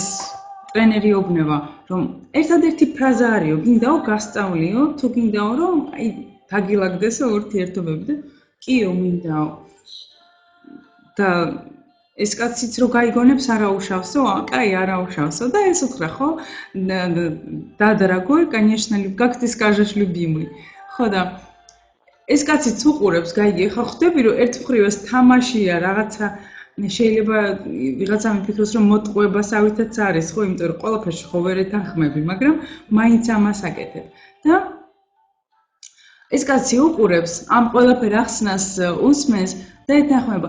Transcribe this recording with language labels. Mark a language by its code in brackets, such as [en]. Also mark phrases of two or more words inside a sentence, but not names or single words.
[ka] ტრენერი უბნება რომ ერთადერთი ფრაზა არისო, გინდაო გასწავლიო, თუ გინდაო რომ აი დაგილაგდესო ურთიერთობები და კიო მინდაო და ეს კაციც რო გაიგონებს არაუშავსო, კაი არაუშავსო და ეს უთხრა ხო [ru] да дорогой, конечно, как ты скажешь, любимый. [ka] ხო და ეს კაციც უყურებს, გაიგე, ხა ხვდები რომ ერთ მხრივ ეს თამაშია, რაღაცა შეიძლება ვიღაცა მიფიქროს რომ მოტყუებასავითაც არის, ხო, იმიტომ რომ ყველაფერში ხო ვერ ეთანხმები, მაგრამ მაინც ამას აკეთებ. და ეს კაცი უყურებს, ამ ყველაფერ ახსნას უსმენს და ეთანხმება.